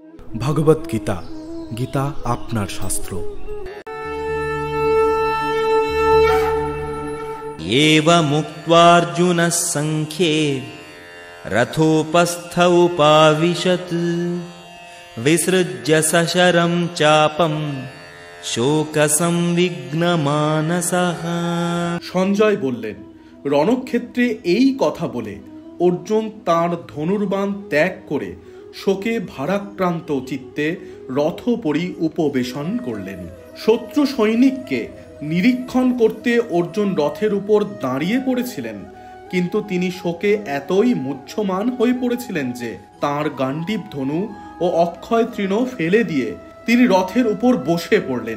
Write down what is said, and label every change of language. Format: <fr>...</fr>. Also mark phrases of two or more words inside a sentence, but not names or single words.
<bn>ভগবত গীতা। গীতা আপনার শাস্ত্র।</bn> <sa>एवमुक्त्वार्जुनः संख्ये रथोपस्थ उपाविशत् विसृज्य सशरं चापं शोकसंविघ्नमानसः।</sa> <bn>সঞ্জয় বললেন, রণক্ষেত্রে এই কথা বলে অর্জুন তাঁর ধনুর্বাণ ত্যাগ করে শোকে ভারাক্রান্ত চিত্তে রথোপরি উপবেশন করলেন। শত্রু সৈনিককে নিরীক্ষণ করতে অর্জুন রথের উপর দাঁড়িয়ে পড়েছিলেন, কিন্তু তিনি শোকে এতই মুহ্যমান হয়ে পড়েছিলেন যে তাঁর গাণ্ডীব ধনু ও অক্ষয় তৃণ ফেলে দিয়ে তিনি রথের উপর বসে পড়লেন।</bn>